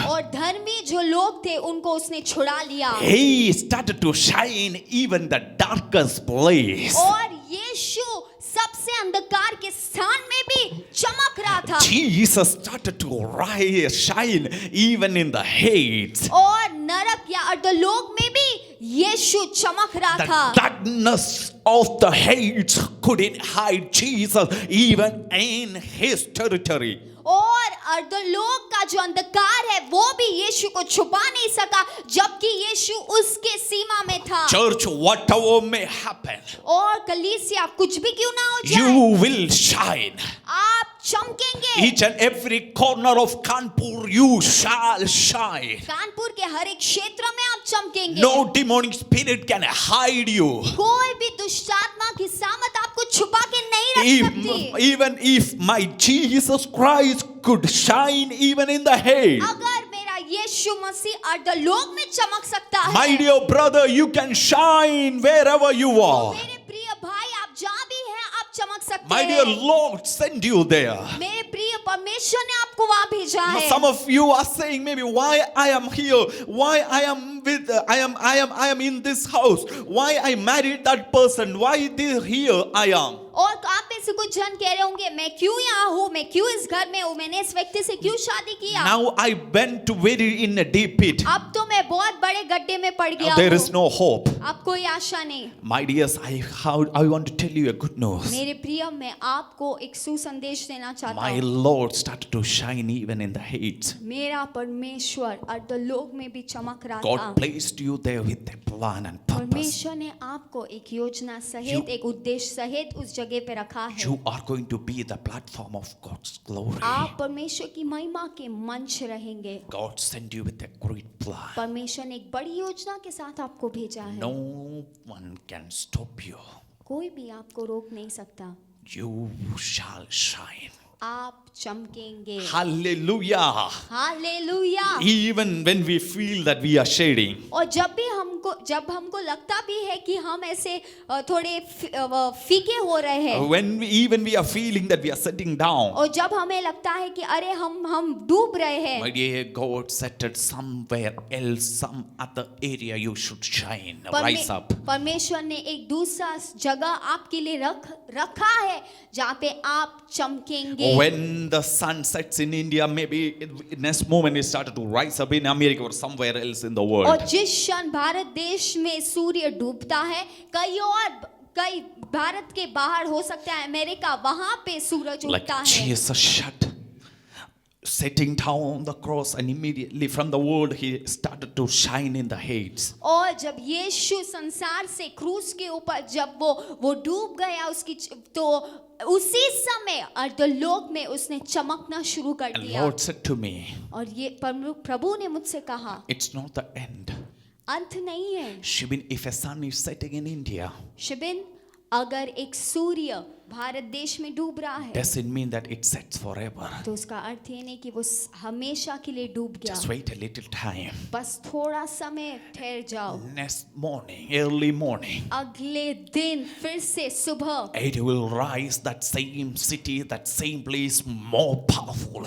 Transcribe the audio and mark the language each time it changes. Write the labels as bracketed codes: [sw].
[hi] और धर्मी जो लोग थे उनको उसने छुड़ा लिया [en] He started to shine even the darkest place. [hi] और यीशु सबसे अंधकार के स्थान में भी चमक रहा था [en] Jesus started to shine even in the heights. [hi] और नरक या अधोलोक में भी यीशु चमक रहा [en] The [hi] था। [en] darkness of the heights couldn't hide Jesus even in his territory. [hi] और अर्धलोक का जो अंधकार है वो भी यीशु को छुपा नहीं सका जबकि यीशु उसके सीमा में था। [en] Church, whatever may happen, [hi] और कलीसिया कुछ भी क्यों ना हो [en] you [hi] जाए, [en] will shine. [hi] आप चमकेंगे। [en] Each and every corner of Kanpur, you shall shine. [hi] Kanpur के हर एक क्षेत्र में आप चमकेंगे। [en] No demonic spirit can hide you. [hi] कोई भी दुष्ट आत्मा की सामत आपको छुपा के नहीं रख सकती। [en] Even if my Jesus Christ could shine even in the heights. [hi] अगर मेरा यीशु मसीह अर्धलोक में चमक सकता है, [en] My dear brother, you can shine wherever you are. [hi] मेरे प्रिय भाई आप जहाँ भी हैं आप चमक सकते [en] My dear [hi] हैं। [en] Lord, send you there. [hi] मेरे प्रिय परमेश्वर ने आपको वहाँ भेजा है। [en] Some of you are saying maybe why I am here, why I am in this house, why I married that person, why here I am. [hi] और आप में से कुछ जन कह रहे होंगे मैं क्यों यहाँ हूँ, मैं क्यों इस घर में हूँ, मैंने इस व्यक्ति से क्यों शादी किया। [en] Now I went to very in a deep pit. [hi] अब तो मैं बहुत बड़े गड्ढे में पड़ गया [en] There is [hi] हूँ। [en] no hope. [hi] अब कोई आशा नहीं। [en] My dears, I want to tell you a good news. [hi] मेरे प्रिय, मैं आपको एक सुसंदेश देना चाहता [en] My [hi] हूँ। [en] Lord started to shine even in the heights. [hi] मेरा परमेश्वर अर्धलोक में भी चमक रहा था। [en] God placed you there with a plan and purpose. [hi] परमेश्वर ने आपको एक योजना सहित, एक उद्देश्य सहित उस जगह पे रखा है। [en] You are going to be the platform of God's glory. [hi] आप परमेश्वर की महिमा के मंच रहेंगे। [en] God sent you with a great plan. [hi] परमेश्वर ने एक बड़ी योजना के साथ आपको भेजा है। [en] No one can stop you. [hi] कोई भी आपको रोक नहीं सकता। [en] You shall shine. [hi] आप चमकेंगे। [en] Hallelujah. [hi] Hallelujah. [en] Even when we feel that we are shading, [hi] और जब हमको लगता भी है कि हम ऐसे थोड़े फीके हो रहे हैं, [en] when we are feeling that we are sitting down, [hi] और जब हमें लगता है कि अरे हम डूब रहे हैं, [en] my dear, God set it somewhere else, some other area you should shine, rise up. [hi] परमेश्वर ने एक दूसरा जगह आपके लिए रखा है जहाँ पे आप चमकेंगे। [en] When the sun sets in India, maybe next moment it started to rise up in America or somewhere else in the world. [hi] और जिस क्षण भारत देश में सूर्य डूबता है, कई भारत के बाहर हो सकता है अमेरिका, वहां पे सूरज [en] Like [hi] उगता है। [en] Jesus shut, sitting down on the cross, and immediately from the world he started to shine in the heights. [hi] और जब यीशु संसार से क्रूस के ऊपर जब वो डूब गया तो उसी समय अर्धलोक में उसने चमकना शुरू कर [en] And [hi] दिया। [en] Lord said to me, [hi] और ये प्रभु ने मुझसे कहा, [en] it's not the end. [hi] अंत नहीं है। [en] Shibin, if a sun is setting in India, [hi] शिबिन, अगर एक सूर्य भारत देश में डूब रहा है [en] does it mean that it sets forever? [hi] तो उसका अर्थ ये नहीं कि वो हमेशा के लिए डूब गया। [en] Just wait a little time. [hi] बस थोड़ा समय ठहर जाओ, [en] Next morning, early morning, [hi] अगले दिन फिर से सुबह [en] it will rise, that same city, that same place, more powerfully